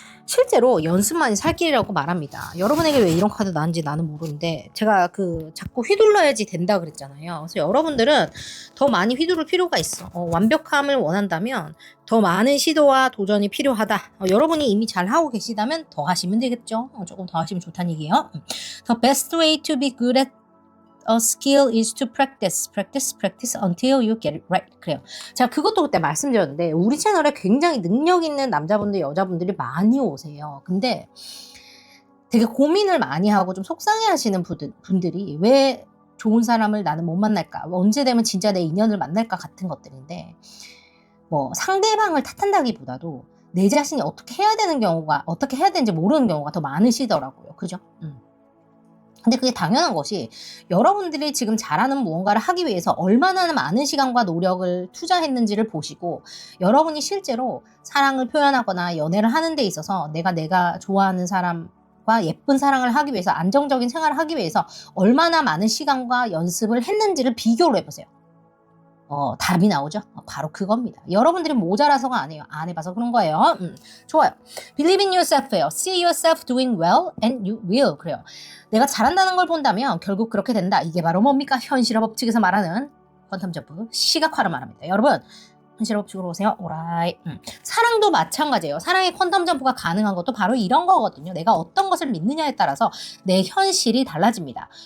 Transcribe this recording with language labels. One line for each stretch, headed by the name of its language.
Korean: 실제로 연습만이 살 길이라고 말합니다. 여러분에게 왜 이런 카드 나왔는지 나는 모르는데, 제가 자꾸 휘둘러야지 된다 그랬잖아요. 그래서 여러분들은 더 많이 휘두를 필요가 있어. 완벽함을 원한다면 더 많은 시도와 도전이 필요하다. 여러분이 이미 잘 하고 계시다면 더 하시면 되겠죠. 조금 더 하시면 좋다는 얘기예요.
English: The best way to be good at a skill is to practice, practice, practice until you get it right.
Korean: 그래요. 제가 그것도 그때 말씀드렸는데, 우리 채널에 굉장히 능력 있는 남자분들, 여자분들이 많이 오세요. 근데 되게 고민을 많이 하고 좀 속상해 하시는 분들이 왜 좋은 사람을 나는 못 만날까? 언제 되면 진짜 내 인연을 만날까? 같은 것들인데, 뭐 상대방을 탓한다기보다도 내 자신이 어떻게 해야 되는지 모르는 경우가 더 많으시더라고요. 그죠? 근데 그게 당연한 것이, 여러분들이 지금 잘하는 무언가를 하기 위해서 얼마나 많은 시간과 노력을 투자했는지를 보시고, 여러분이 실제로 사랑을 표현하거나 연애를 하는 데 있어서 내가 좋아하는 사람과 예쁜 사랑을 하기 위해서, 안정적인 생활을 하기 위해서 얼마나 많은 시간과 연습을 했는지를 비교를 해보세요. 답이 나오죠? 바로 그겁니다. 여러분들이 모자라서가 아니에요. 안 해봐서 그런 거예요. 좋아요.
English: Believe in yourself예요. See yourself doing well and you will.
Korean: 그래요. 내가 잘한다는 걸 본다면 결국 그렇게 된다. 이게 바로 뭡니까? 현실의 법칙에서 말하는 퀀텀 점프, 시각화를 말합니다. 여러분, 현실의 법칙으로 오세요. 오라이. 사랑도 마찬가지예요. 사랑의 퀀텀 점프가 가능한 것도 바로 이런 거거든요. 내가 어떤 것을 믿느냐에 따라서 내 현실이 달라집니다.